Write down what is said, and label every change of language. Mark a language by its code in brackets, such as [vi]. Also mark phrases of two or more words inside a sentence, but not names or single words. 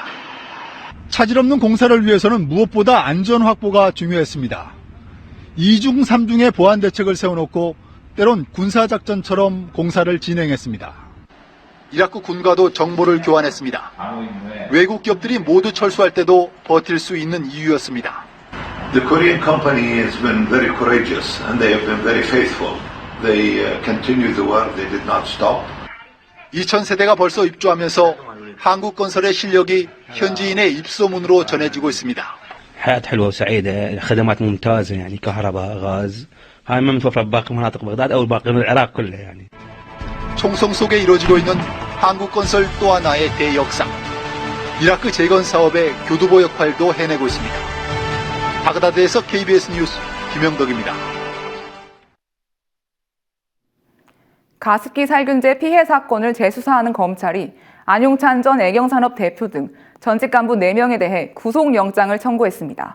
[ko] 차질 없는 공사를 위해서는 무엇보다 안전 확보가 중요했습니다. 2중 3중의 보안 대책을 세워놓고 때론 군사작전처럼 공사를 진행했습니다. 이라크 군과도 정보를 교환했습니다. 외국 기업들이 모두 철수할 때도 버틸 수 있는 이유였습니다. [en] The Korean company has been very courageous and they have been very faithful. They continued the work. They did not stop. [ko] 2000세대가 벌써 입주하면서 한국 건설의 실력이 현지인의 입소문으로 전해지고 있습니다. [ar] حياة حلوة وسعيدة، خدمات ممتازة يعني كهرباء، غاز، هاي ما متوفرة بباقي مناطق بغداد أو باقي العراق كله يعني. [ko] 총성 속에 이루어지고 있는 한국 건설 또 하나의 대역사. 이라크 재건 사업의 교두보 역할도 해내고 있습니다. 바그다드에서 KBS 뉴스 김영덕입니다. 가습기 살균제 피해 사건을 재수사하는 검찰이 안용찬 전 애경산업 대표 등 전직 간부 4명에 대해 구속영장을 청구했습니다.